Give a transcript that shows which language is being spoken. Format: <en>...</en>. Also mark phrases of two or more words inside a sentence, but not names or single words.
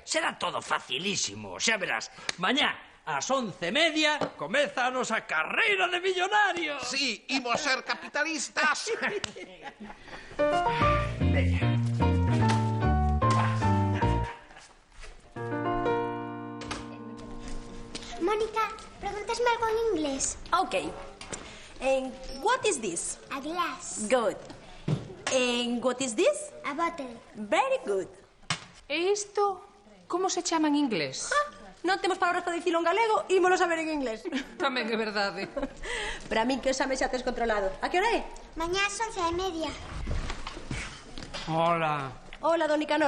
<gl>Será todo facilísimo, xa verás. Mañá, ás 11:30, comeza a nosa carreira de millonarios. Sí, imos ser capitalistas. Mónica, pregúntasme algo en inglés.</gl> <en>Okay. What is this? A glass. Good. And what is this? A bottle. Very good.</en> <gl>E isto, como se chama en inglés? Non temos palabras para dicilo en galego, ímolo saber en inglés. Tamén é verdade. Para min que o exame xa tes controlado. A que hora é? Mañá ás 11:30. Hola. Hola, don Nicanor.</gl>